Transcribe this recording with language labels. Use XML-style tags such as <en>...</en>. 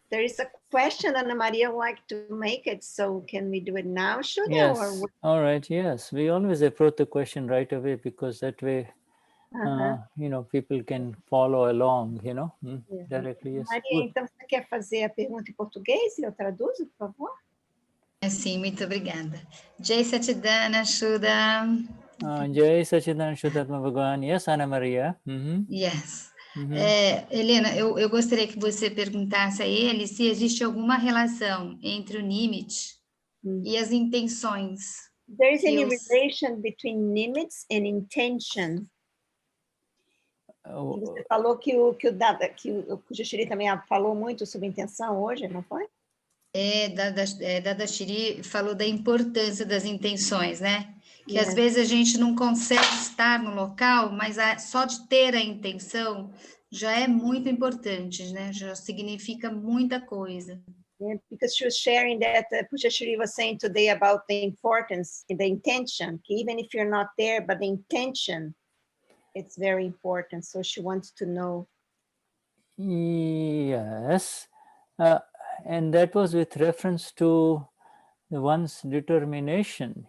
<en>There is a question, Ana Maria would like to make it, so can we do it now, Shuddha? Yes, all right, yes. We always approach the question right away because that way, people can follow along, directly. Yes.</en> <pt>Maria, então você quer fazer a pergunta em português e eu traduzo, por favor? Sim, muito obrigada. Jai Satchidana, Shuddha.</pt> <en>Jai Satchidana, Shuddhatma Bhagavan. Yes, Ana Maria. Yes.</en> <pt>Helena, eu gostaria que você perguntasse a ele se existe alguma relação entre o limite e as intenções.</pt> <en>There is any relation between limits and intention?</en> <pt>Você falou que o Pujashri também falou muito sobre intenção hoje, não foi? Dadashri falou da importância das intenções, né? Que às vezes a gente não consegue estar no local, mas só de ter a intenção já é muito importante, né? Já significa muita coisa.</pt> <en>Because she was sharing that Pujashri was saying today about the importance in the intention. Even if you're not there, but the intention, it's very important. So she wants to know. Yes, and that was with reference to one's determination.</en>